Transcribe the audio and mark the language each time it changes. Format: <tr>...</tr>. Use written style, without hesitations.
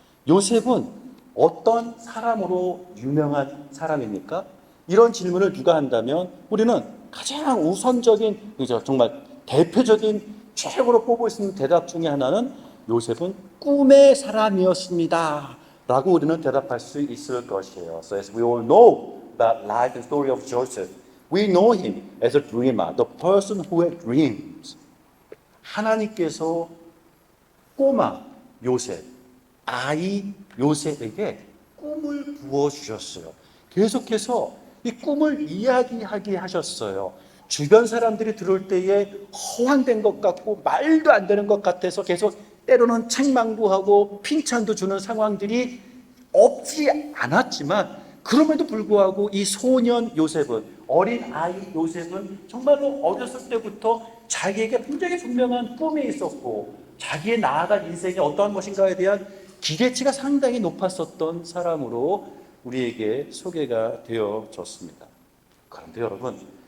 <ko>요셉은 어떤 사람으로 유명한 사람입니까? 이런 질문을 누가 한다면 우리는 가장 우선적인, 정말 대표적인 최고로 뽑을 수 있는 대답 중에 하나는 요셉은 꿈의 사람이었습니다 라고 우리는 대답할 수 있을 것이에요.</ko> <en>So as we all know about life and story of Joseph, we know him as a dreamer, the person who had dreams.</en> <ko>하나님께서 꼬마 요셉, 아이 요셉에게 꿈을 부어주셨어요. 계속해서 이 꿈을 이야기하게 하셨어요. 주변 사람들이 들을 때에 허황된 것 같고 말도 안 되는 것 같아서 계속 때로는 책망도 하고 핀찬도 주는 상황들이 없지 않았지만, 그럼에도 불구하고 이 소년 요셉은, 어린 아이 요셉은 정말로 어렸을 때부터 자기에게 굉장히 분명한 꿈이 있었고 자기의 나아갈 인생이 어떠한 것인가에 대한 기대치가 상당히 높았었던 사람으로 우리에게 소개가 되어졌습니다. 그런데 여러분,</ko>